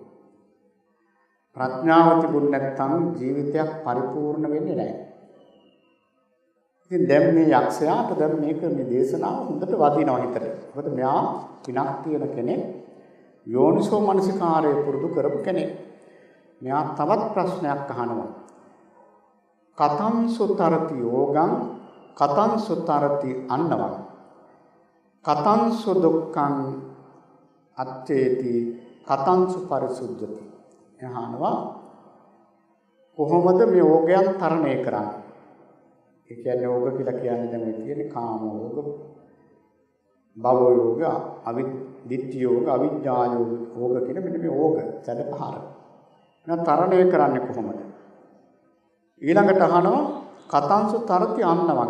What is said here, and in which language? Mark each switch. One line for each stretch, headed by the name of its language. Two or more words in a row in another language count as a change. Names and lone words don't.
Sinhala: ප්‍රඥාව තිබුණ නැත්නම් ජීවිතයක් පරිපූර්ණ වෙන්නේ නැහැ. ඉතින් දැන් මේ යක්ෂයාට දැන් මේක මේ දේශනාව හොඳට වදිනවා හිතට. මොකද මෙයා පිනක් තියෙන කෙනෙක්, යෝනිසෝ මනසිකාරය පුරුදු කරපු කෙනෙක්. මෙයා තවත් ප්‍රශ්නයක් අහනවා.
Pali: කතං සුතරති යෝගං කතං සුතරති අන්නවං කතං සු දුක්ඛං අත්තේති කතං සු පරිසුද්ධති.
Sinhala: එහානවා කොහොමද මේ යෝගයන් තරණය කරන්නේ? ඒ කියන්නේ යෝග කියලා කියන්නේ දැන් මේ තියෙන කාම යෝග, භව යෝග, අවිද්‍ය යෝග, අවිඥා යෝග කියන මෙන්න මේ යෝග සැඩපහර. එහෙනම් තරණය කරන්නේ කොහොමද? ඊළඟට අහනවා
Pali: කතංසු තරති අන්නවං.